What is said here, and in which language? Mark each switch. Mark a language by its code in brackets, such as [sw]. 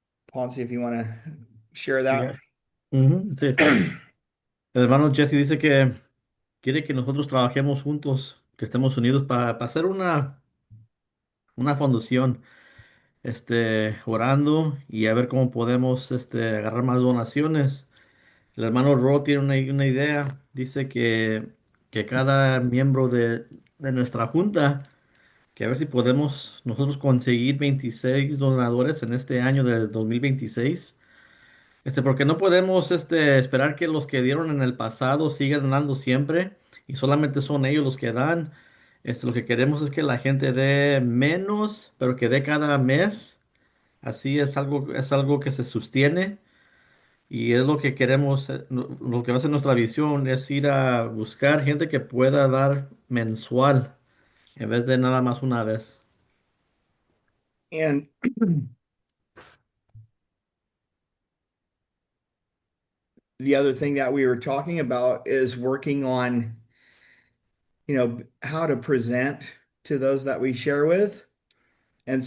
[en] Ponce, if you want to share [es] Sí. [en] that. [es] Ujú, sí. El hermano Jesse dice que quiere que nosotros trabajemos juntos, que estemos unidos para hacer una fundación, orando y a ver cómo podemos, agarrar más donaciones. El hermano Ro tiene una idea, dice que cada miembro de nuestra junta, que a ver si podemos nosotros conseguir 26 donadores en este año del 2026. Porque no podemos esperar que los que dieron en el pasado sigan dando siempre y solamente son ellos los que dan. Lo que queremos es que la gente dé menos, pero que dé cada mes. Así es algo que se sostiene y es lo que queremos, lo que va a ser nuestra visión es ir a buscar gente que pueda dar mensual en vez de nada más una vez. [en] And the other thing that we were talking about is working on, how to present to those that we share with. And